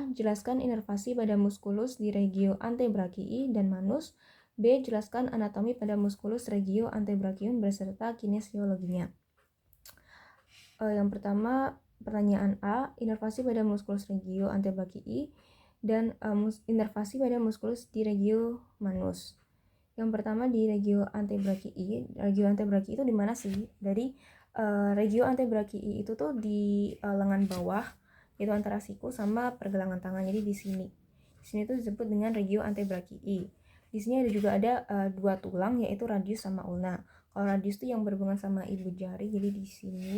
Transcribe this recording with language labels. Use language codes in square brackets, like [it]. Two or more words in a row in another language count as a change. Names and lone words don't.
[id] Jelaskan inervasi pada musculus di [la] regio antebrachii [id] dan manus. B. Jelaskan anatomi pada [la] musculus regio antebrachium [id] beserta kinesiologinya. Yang pertama, pertanyaan A, inervasi pada [la] musculus regio antebrachii [id] dan inervasi pada musculus di [la] regio manus. [id] Yang pertama di [la] regio antebrachii. Regio antebrachii [id] itu di mana sih? Dari [la] regio antebrachii [id] itu tuh di lengan bawah, itu antara siku sama pergelangan tangan. Jadi di sini. Di sini tuh disebut dengan [la] regio antebrachii. [id] Di sini ada dua tulang, yaitu radius sama ulna. Kalau radius itu yang berhubungan sama ibu jari, jadi di sini.